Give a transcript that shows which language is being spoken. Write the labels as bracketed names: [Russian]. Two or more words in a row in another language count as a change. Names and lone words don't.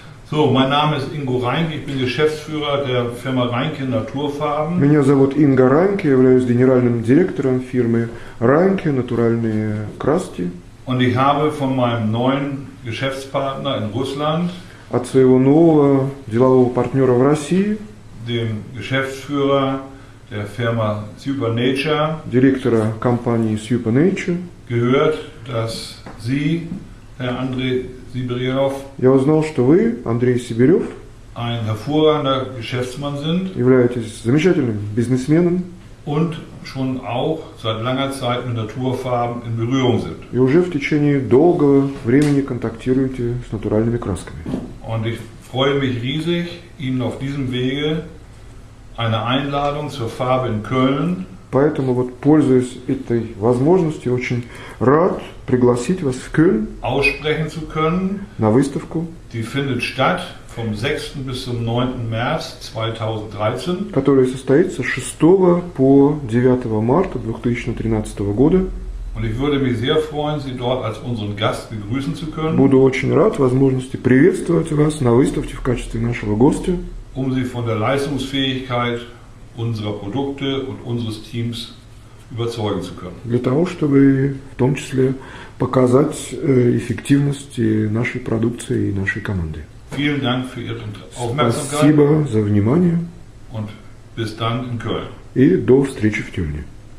[German] So, mein Name ist Ingo Reinke, ich bin Geschäftsführer der Firma Reinke Naturfarben. [Russian] Меня зовут Инго Райнке, я являюсь генеральным директором фирмы Райнке Натуральные краски. [German] Und ich habe von meinem neuen Geschäftspartner in Russland, [Russian] От своего нового делового партнера в России, [German] dem Geschäftsführer der Firma Supernature, [Russian] директора компании Supernature, [German] gehört, dass Sie, Herr Andrei Sibirov, [Russian] я узнал, что вы, Андрей Сибирев, [German] ein hervorragender Geschäftsmann sind [Russian] являетесь замечательным бизнесменом [German] und schon auch seit langer Zeit mit Naturfarben in Berührung sind. [Russian] и уже в течение долгого времени контактируете с натуральными красками. [German] Und ich freue mich riesig, Ihnen auf diesem Wege eine Einladung zur Farbe in Köln [Russian] Поэтому вот, пользуясь этой возможностью, очень рад пригласить вас в Кёльн [German] aussprechen zu können. [Russian] на выставку, [German] Die findet statt vom 6. bis zum 9. März 2013. [Russian] которая состоится с 6 по 9 марта 2013 года. [German] Und ich würde mich sehr freuen, Sie dort als unseren Gast begrüßen zu können, [Russian] Буду очень рад возможности приветствовать вас на выставке в качестве нашего гостя, [German] um Sie von der Leistungsfähigkeit unserer Produkte und unseres Teams überzeugen zu können. [Russian] для того, чтобы в том числе показать эффективность нашей продукции и нашей команды. [German] Vielen Dank für Ihre Aufmerksamkeit [Russian] Спасибо за внимание [German] und bis dann in Köln. [Russian] и до встречи в Кёльне.